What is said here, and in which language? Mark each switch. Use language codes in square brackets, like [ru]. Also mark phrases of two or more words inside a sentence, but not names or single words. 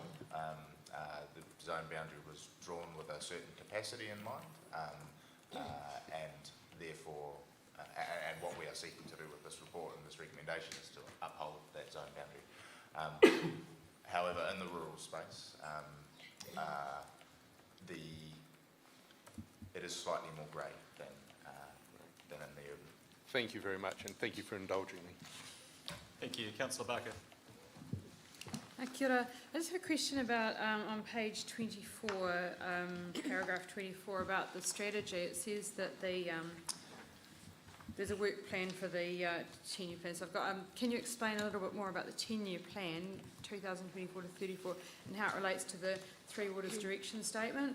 [en] The zone boundary was drawn with a certain capacity in mind, and therefore, and what we are seeking to do with this report and this recommendation is to uphold that zone boundary. However, in the rural space, it is slightly more grey than in the urban. Thank you very much, and thank you for indulging me. Thank you. Councillor Barker. [mi] Kia ora. [en] I just have a question about on page 24, paragraph 24, about the strategy. It says that there's a work plan for the 10-year plan. So I've got. Can you explain a little bit more about the 10-year plan, 2024 to 34, and how it relates to the Three Waters direction statement?